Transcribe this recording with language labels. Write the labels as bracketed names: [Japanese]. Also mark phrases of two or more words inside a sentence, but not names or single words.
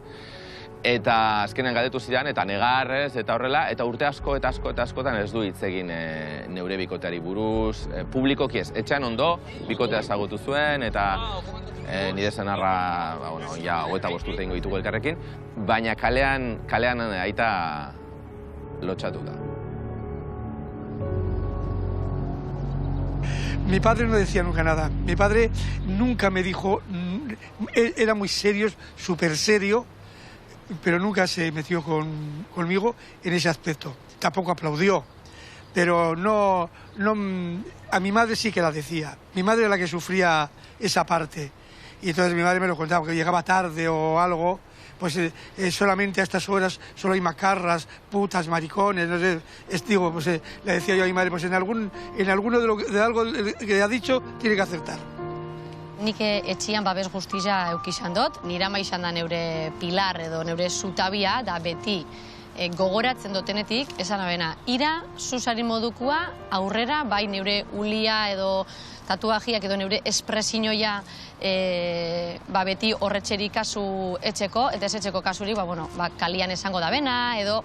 [Basque] Eta azkenean galdetu zidan, eta negarrez, eta horrela, eta urte asko eta askotan ez du hitz egin neure bikoteari buruz, publikoki ez, etxean ondo, bikotea ezagutu zuen, eta nire zenarra, 25 urte ingo ditugu elkarrekin, baina kalean aita lotxatuta. [Spanish] Mi padre no decía nunca nada. Mi padre nunca me dijo, era muy serio, súper serio, pero nunca se metió conmigo en ese aspecto. Tampoco aplaudió, pero no, a mi madre sí que la decía. Mi madre era la que sufría esa parte. Y entonces mi madre me lo contaba, que llegaba tarde o algo, pues solamente a estas horas solo hay macarras, putas, maricones, no sé, le decía yo a mi madre, pues en alguno de algo que ha dicho tiene que acertar. [Basque] Nik etxian babes guztia eukizan dut, nire ama izan da neure pilar edo neure zutabia, da beti gogoratzen dutenetik, esan abena, ira, zuzari modukua, aurrera, bai neure ulia edo tatuajiak edo neure espresioia beti horretxeri kasu etxeko, eta ez etxeko kasurik, kalian esango da bena, edo...